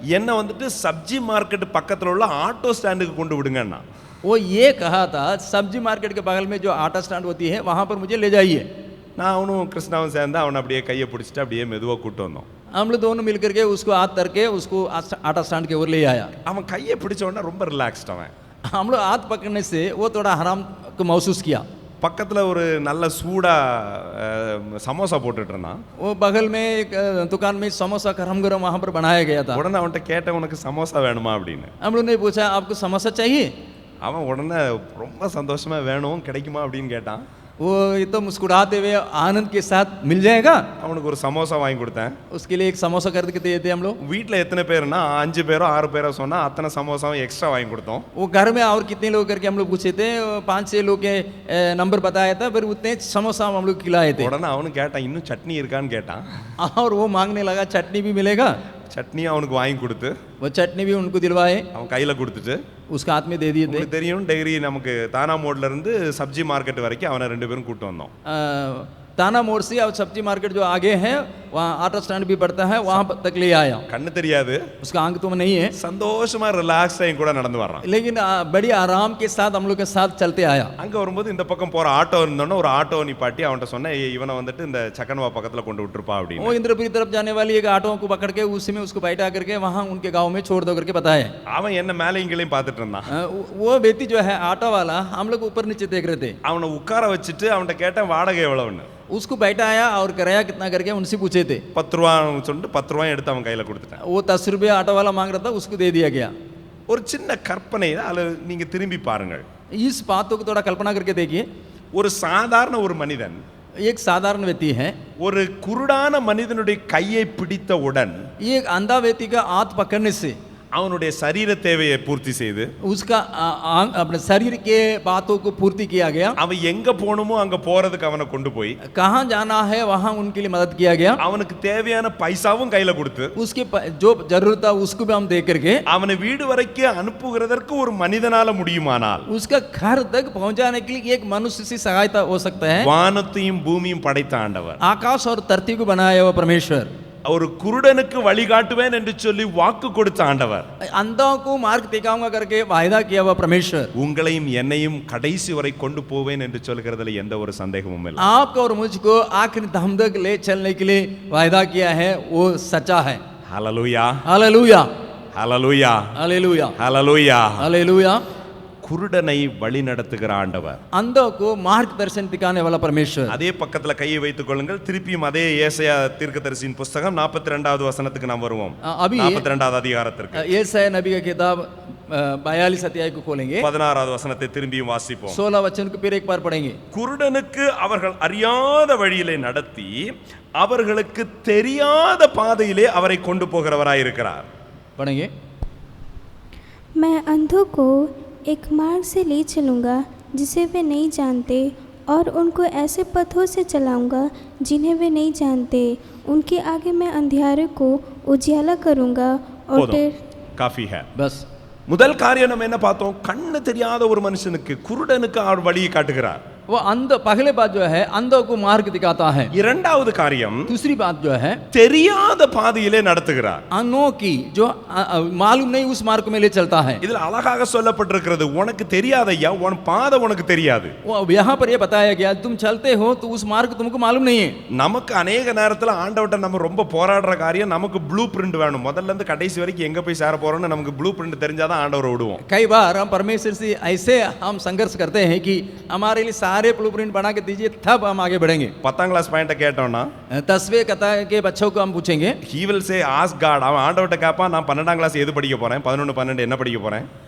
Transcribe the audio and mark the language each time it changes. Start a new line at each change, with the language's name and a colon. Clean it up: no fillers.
Tamil: என்ன வந்துட்டு சப்ஜி மார்க்கெட் பக்கத்துல உள்ள ஆட்டோ ஸ்டாண்டுக்கு கொண்டு விடுங்கன்னா
Hindi: वो ये कहा था सब्जी मार्केट के बगल में जो आटा स्टैंड होती है वहाँ पर मुझे ले जाइए।
Tamil: நான் அவனும் கிருஷ்ணாவும் சேர்ந்து அவனை அப்படியே கையை பிடிச்சிட்டு அப்படியே மெதுவாக கூட்டு வந்தோம்.
Hindi: हम लोग दोनों मिल करके उसको हाथ करके उसको आटा स्टैंड के ओर ले आया।
Tamil: அவன் கையை பிடிச்ச உடனே ரொம்ப ரிலாக்ஸ்ட் அவன்.
Hindi: हम लोग हाथ पकड़ने से वो थोड़ा आराम को महसूस किया।
Tamil: பக்கத்துல ஒரு நல்ல சூடா சமோசா போட்டுட்டு இருந்தான்.
Hindi: वो बगल में एक दुकान में समोसा गरम गरम वहाँ पर बनाया गया था।
Tamil: உடனே அவன்கிட்ட கேட்டேன் உனக்கு சமோசா வேணுமா அப்படின்னு.
Hindi: हम लोग ने पूछा आपको समोसा चाहिए?
Tamil: அவன் உடனே ரொம்ப சந்தோஷமா வேணும் கிடைக்குமா அப்படின்னு கேட்டான்.
Hindi: वो ये तो मुस्कुराते हुए आनंद के साथ मिल जाएगा।
Tamil: அவனுக்கு ஒரு சமோசா வாங்கி கொடுத்தேன்.
Hindi: उसके लिए एक समोसा कर के दिए थे हम लोग।
Tamil: வீட்டில் எத்தனை பேர்னா 5 பேரோ 6 பேரோ சொன்னா அத்தனை சமோசாவும் எக்ஸ்ட்ரா வாங்கி கொடுத்தோம்.
Hindi: वो घर में और कितने लोग करके हम लोग पूछे थे 5-6 लोग के नंबर बताया था फिर उतने समोसा हम लोग खिलाए थे।
Tamil: உடனே அவனும் கேட்டான் இன்னும் சட்னி இருக்கான்னு கேட்டான்.
Hindi: और वो मांगने लगा चटनी भी मिलेगा?
Tamil: சட்னி அவனுக்கு வாங்கி கொடுத்து
Hindi: वो चटनी भी उनको दिलवाए
Tamil: அவன் கையில கொடுத்துட்டு
Hindi: उसका हाथ में दे दिए थे।
Tamil: உங்களுக்கு தெரியும் டெய்ரி நமக்கு தானா மோட்ல இருந்து சப்ஜி மார்க்கெட் வரைக்கும் அவனை 2 பேரும் கூட்டு வந்தோம்.
Hindi: ताना मोड़ से और सब्जी मार्केट जो आगे है वहाँ आटा स्टैंड भी पड़ता है वहाँ तक ले आया।
Tamil: கண்ணு தெரியாது
Hindi: उसका आंख तो नहीं है
Tamil: சந்தோஷமா ரிலாக்ஸ் ஆகி கூட நடந்து வர்றான்.
Hindi: लेकिन बड़ी आराम के साथ हम लोग के साथ चलते आया।
Tamil: அங்க வரும்போது இந்த பக்கம் போற ஆட்டோ இருந்தோன்னு ஒரு ஆட்டோ நிப்பாட்டி அவன்கிட்ட சொன்னேன் இவனை வந்துட்டு இந்த சக்கன்வா பக்கத்துல கொண்டு விட்டுருப்பா
Hindi: वो
Tamil: அப்படின்னு.
Hindi: इंद्रपुरी तरफ जाने वाली एक ऑटो को पकड़ के उसी में उसको बैठा करके वहाँ उनके गांव में छोड़ दो करके बताया।
Tamil: அவன் என்ன மேலே இங்கேயும் பார்த்துட்டு இருந்தான்.
Hindi: वो व्यक्ति जो है ऑटो वाला हम लोग ऊपर नीचे देख रहे थे।
Tamil: அவனை உட்கார வச்சுட்டு அவன்கிட்ட கேட்டேன் வாடகை எவ்வளவுன்னு.
Hindi: उसको बैठाया और किराया कितना करके उनसे पूछे थे।
Tamil: 10 ரூபான்னு சொல்லிட்டு 10 ரூபாய் எடுத்து அவன் கையில கொடுத்துட்டான்.
Hindi: वो 10 रुपये ऑटो वाला मांग रहा था उसको दे दिया गया।
Tamil: ஒரு சின்ன கற்பனை அதுல நீங்க திரும்பி பாருங்கள்.
Hindi: इस बातों को थोड़ा कल्पना करके देखिए।
Tamil: ஒரு சாதாரண ஒரு மனிதன்
Hindi: एक साधारण व्यक्ति है
Tamil: ஒரு குருடான மனிதனுடைய கையை பிடித்தவுடன்
Hindi: ये एक अंधा व्यक्ति का हाथ पकड़ने से
Tamil: அவனுடைய சரீர தேவையை பூர்த்தி செய்து
Hindi: उसका अपने शरीर के बातों को पूर्ति किया गया।
Tamil: அவன் எங்க போகணுமோ அங்க போறதுக்கு அவனை கொண்டு போய்
Hindi: कहाँ जाना है वहाँ उनके लिए मदद किया गया।
Tamil: அவனுக்கு தேவையான பைசாவும் கையில கொடுத்து
Hindi: उसके जो जरूरत था उसको भी हम दे करके
Tamil: அவனை வீடு வரைக்கும் அனுப்புகிறதற்கு ஒரு மனிதனால முடியுமானால்
Hindi: उसका घर तक पहुंचाने के लिए एक मनुष्य से सहायता हो सकता है।
Tamil: வானத்தையும் பூமியும் படைத்த ஆண்டவர்
Hindi: आकाश और धरती को बनाया हुआ परमेश्वर
Tamil: ஒரு குருடனுக்கு வழிகாட்டுவேன் என்று சொல்லி வாக்கு கொடுத்த ஆண்டவர்
Hindi: अंधों को मार्ग दिखाऊंगा करके वायदा किया हुआ परमेश्वर
Tamil: உங்களையும் என்னையும் கடைசி வரை கொண்டு போவேன் என்று சொல்கிறதுல எந்த ஒரு சந்தேகமும் இல்லை.
Hindi: आपको और मुझको आखिरी दम तक ले चलने के लिए वायदा किया है वो सच्चा है।
Tamil: ஹல்லேலூயா
Hindi: हालेलुया
Tamil: ஹல்லேலூயா
Hindi: हालेलुया
Tamil: ஹல்லேலூயா.
Hindi: हालेलुया।
Tamil: குருடனை வழி நடத்துகிற ஆண்டவர்
Hindi: अंधों को मार्गदर्शन दिखाने वाला परमेश्वर।
Tamil: அதே பக்கத்துல கையை வைத்துக் கொள்ளுங்கள். திருப்பியும் அதே ஏசாயா தீர்க்கதரிசியின் புஸ்தகம் 42வது வசனத்துக்கு நாம் வருவோம்.
Hindi: अभी
Tamil: 42வது அதிகாரத்திற்கு
Hindi: यशायाह नबी का किताब 42 अध्याय को खोलेंगे।
Tamil: 16வது வசனத்தை திரும்பியும் வாசிப்போம்.
Hindi: 16 वचन को फिर एक बार पढ़ेंगे।
Tamil: குருடனுக்கு அவர்கள் அறியாத வழியிலே நடத்தி அவர்களுக்கு தெரியாத பாதையிலே அவரை கொண்டு போகிறவராயிருக்கிறார்.
Hindi: पढ़ेंगे। मैं अंधों को एक मार्ग से ले चलूँगा जिसे वे नहीं जानते और उनको ऐसे पथों से चलाऊँगा जिन्हें वे नहीं जानते। उनके आगे मैं अंधियारे को उजियाला करूँगा और
Tamil: போதும்,
Hindi: காஃபி है. बस
Tamil: முதல் காரியம் நம்ம என்ன பார்த்தோம்? கண்ணு தெரியாத ஒரு மனுஷனுக்கு குருடனுக்கு அவர் வழியை காட்டுகிறார்.
Hindi: वो अंध पहले बात जो है अंधों को मार्ग दिखाता है।
Tamil: இரண்டாவது காரியம்
Hindi: दूसरी बात जो है
Tamil: தெரியாத பாதையிலே நடத்துகிறார்.
Hindi: अंधों की जो मालूम नहीं उस मार्ग में ले चलता है।
Tamil: இதில் அழகாக சொல்லப்பட்டிருக்கிறது உனக்கு தெரியாதையா உன் பாதை உனக்கு தெரியாது.
Hindi: वो यहाँ पर ये बताया गया तुम चलते हो तो उस मार्ग तुमको मालूम नहीं है।
Tamil: நமக்கு अनेक நேரத்துல ஆண்டவர்ட்ட நம்ம ரொம்ப போராடுற காரியம் நமக்கு ப்ளூ பிரிண்ட் வேணும். முதல்ல இருந்து கடைசி வரைக்கும் எங்க போய் சேர போறோம்னு நமக்கு ப்ளூ பிரிண்ட் தெரிஞ்சாதான் ஆண்டவரை விடுவோம்.
Hindi: कई बार हम परमेश्वर से ऐसे हम संघर्ष करते हैं कि हमारे लिए सारे ब्लूप्रिंट बना के दीजिए तब हम आगे बढ़ेंगे।
Tamil: 10th கிளாஸ் பாயிண்ட கேட்டோம்னா
Hindi: 10वें कथा के बच्चों को हम पूछेंगे।
English: he will say ask God.
Tamil: அவன் ஆண்டவர்ட்ட கேட்பான் நான் 12th கிளாஸ் எது படிக்க போறேன் 11 12 என்ன படிக்க போறேன்.